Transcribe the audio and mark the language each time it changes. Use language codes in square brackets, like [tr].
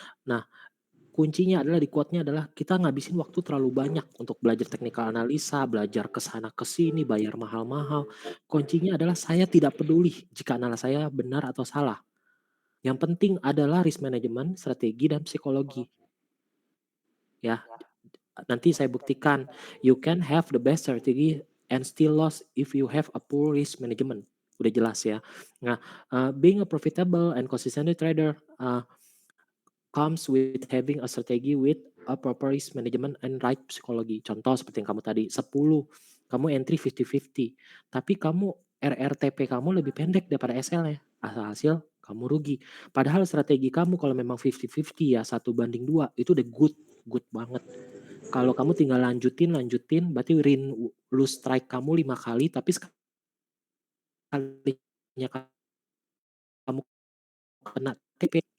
[id] Nah, kuncinya adalah di quote-nya adalah kita ngabisin waktu terlalu banyak untuk belajar teknikal analisa, belajar ke sana ke sini, bayar mahal-mahal. Kuncinya adalah saya tidak peduli jika analisa saya benar atau salah. Yang penting adalah risk management, strategi, dan psikologi. Ya, nanti saya buktikan, [en] you can have the best strategy and still lost if you have a poor risk management. [id] Udah jelas ya. [en] Nah, being a profitable and consistent trader, comes with having a strategy with a proper risk management and right psychology. [id] Contoh seperti yang kamu tadi, 10 kamu entry 50-50, tapi kamu RRTP kamu lebih pendek daripada SL-nya, hasil kamu rugi. Padahal strategi kamu kalau memang 50-50 ya 1:2 itu udah good, good banget. Kalau kamu tinggal lanjutin, berarti lose strike kamu 5 kali, tapi sekalinya kamu kena TP.